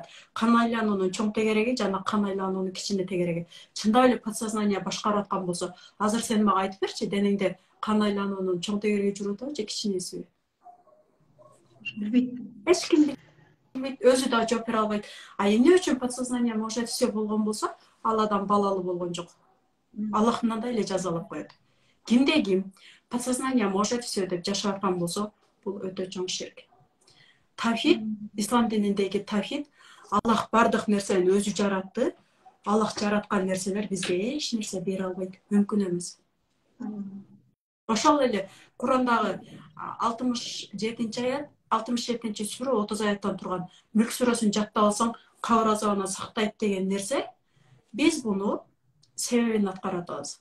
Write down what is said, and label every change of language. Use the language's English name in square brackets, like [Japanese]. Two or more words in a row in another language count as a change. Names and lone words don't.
[Kyrgyz] Кан айлануунун чоң тегереги жана кан айлануунун кичине тегереги. Чындап эле подсознание башкарып аткан болсо, азыр сен мага айтып берчи, денеңде кан айлануунун чоң тегереги жүрүп атабы же кичинесиби? Билбейт. Эч ким билбейт, өзү да жооп бере албайт. Эмне үчүн [Russian] подсознание может все [Kyrgyz] болгон болсо, ал адам балалуу болгон жок. Аллах мындай эле жазалап коет. Кимде ким [Russian] подсознание может все [Kyrgyz] деп жашап аткан болсо, бул өтө чоң ширк. Тавхид, ислам дининдеги тавхид, Аллах бардык нерсени өзү жаратты. Аллах жараткан нерселер бизге эч нерсе бере албайт, мүмкүн эмес. Ошол эле Курандагы 67 аят, 67 сүрө 30 аяттан турган Мүлк сүрөсүн жаттап алсаң, кабыр азабынан сактайт деген нерсе, биз буну себебин аткара атабыз.